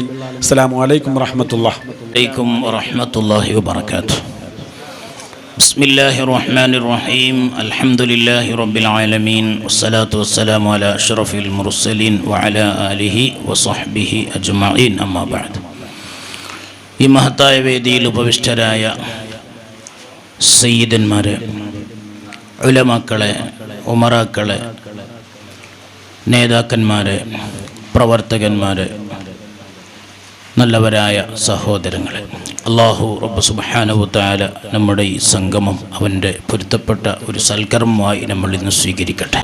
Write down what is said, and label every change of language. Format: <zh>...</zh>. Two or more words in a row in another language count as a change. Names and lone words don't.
<ar>السلام عليكم ورحمة الله. عليكم ورحمة الله وبركاته بسم الله الرحمن الرحيم. الحمد لله رب العالمين. والصلاة والسلام على أشرف المرسلين وعلى آله وصحبه أجمعين. أما بعد.</ar> <ml>ഈ മഹത്തായ വേദിയിൽ ഉപവിഷ്ടരായ സയ്യിദന്മാരെ, ഉലമാക്കളെ, ഉമറാക്കളെ, നേതാക്കന്മാരെ, പ്രവർത്തകന്മാരെ, നല്ലവരായ സഹോദരങ്ങളെ,</ml> <ar>الله رب سبحانه وتعالى</ar> <ml>നമ്മുടെ ഈ സംഗമം അവൻ്റെ പൊരുത്തപ്പെട്ട ഒരു സൽക്കർമ്മമായി നമ്മൾ ഇന്ന് സ്വീകരിക്കട്ടെ.</ml>